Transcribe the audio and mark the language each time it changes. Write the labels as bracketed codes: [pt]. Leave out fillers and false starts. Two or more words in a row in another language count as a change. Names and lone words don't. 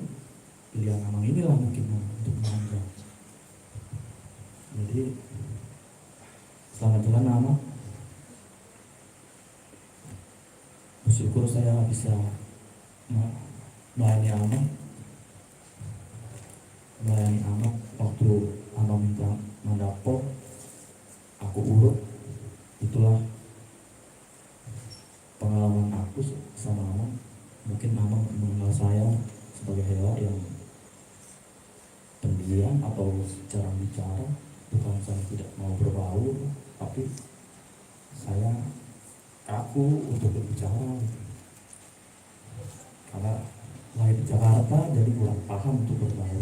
[id] Pilihan Amang inilah mungkin untuk memanja. Jadi selamat jalan Amang. Bersyukur saya bisa melayani Amang waktu Amang minta mendapor, aku urut. Itulah pengalaman aku sama Amang. Mungkin Amang mengenal saya sebagai Hela yang pendiam atau cara bicara. Bukan saya tidak mau berbaur, tapi saya kaku untuk berbicara gitu. Karena lahir di Jakarta jadi kurang paham untuk berbaur.